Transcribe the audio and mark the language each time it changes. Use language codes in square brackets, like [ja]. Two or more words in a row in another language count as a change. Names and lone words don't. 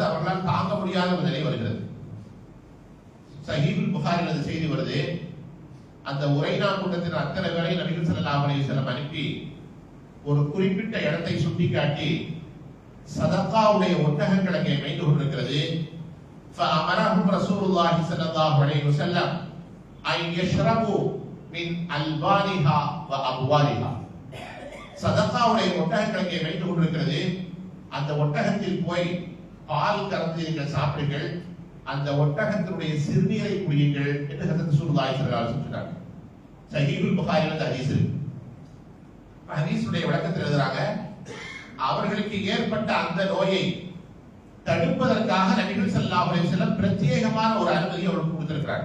[ta] அவர்களால் தாங்க முடியாத ஒரு நிலை வருகிறது. சஹீஹுல் புகாரில் அந்த செய்தி வருது. அந்த உரைனா கூட்டத்தின் அத்தனை பேரை நபிகள் [ar] صلى الله عليه وسلم [ta] அனுப்பி ஒரு குறிப்பிட்ட இடத்தை சுட்டிக்காட்டி சதகாவுடைய ஒட்டகங்கள் அங்கே மேய்ந்து கொண்டிருக்கிறது. [ar] فأمرهم رسول الله صلى الله عليه وسلم أن يشربوا من ألبانها وأبوالها. [ta] சதகாவுடைய ஒட்டகங்கள் அங்கே மேய்ந்து கொண்டிருக்கிறது. அந்த ஒட்டகத்தில் போய் பால் கலந்து நீங்கள் சாப்பிடுங்கள், அந்த ஒட்டகத்தினுடைய சிறுநீரை குடியுங்கள் என்று ஹஜ்ரத் [ar] رسول الله صلى الله عليه وسلم [ta] சொன்னாங்க. சஹீஹுல் புகாரில அந்த ஹதீஸ் இருக்கு. ஹதீஸுடைய விளக்கத்தில் எழுதுறாங்க, அவர்களுக்கு ஏற்பட்ட அந்த நோயை தடுப்பதற்காக நபிகள் [ar] صلى الله عليه وسلم [ta] பிரத்யேகமான ஒரு அனுமதி அவர்களுக்கு கொடுத்திருக்கிறார்.